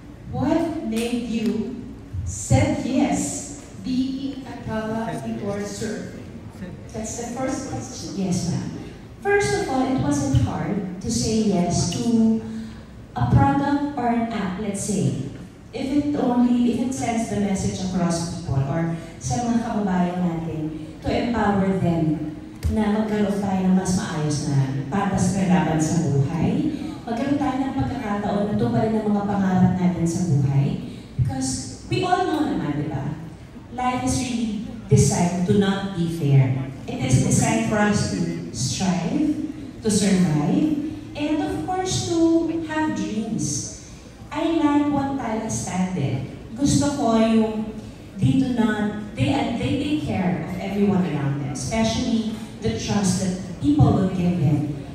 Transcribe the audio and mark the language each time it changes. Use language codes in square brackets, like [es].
[en] What made you said yes being a Tala endorser? That's the first question. Yes, ma'am. First of all, it wasn't hard to say yes to a product or an app, let's say. If it sends the message across people or [tl] sa mga kababayan natin to empower them na magkaroon tayo ng mas maayos na patas na laban sa buhay, magkaroon tayo ng pagkakataon na tuparin ang mga pangarap natin sa buhay. [en] Because we all know [tl] naman, di ba? [en] Life is really designed to not be fair. It is designed for us to strive, to survive, and of course to have dreams. I like what Tala standard. [tl] Gusto ko yung [en] they take care of everyone around them, especially the trust that people will give them.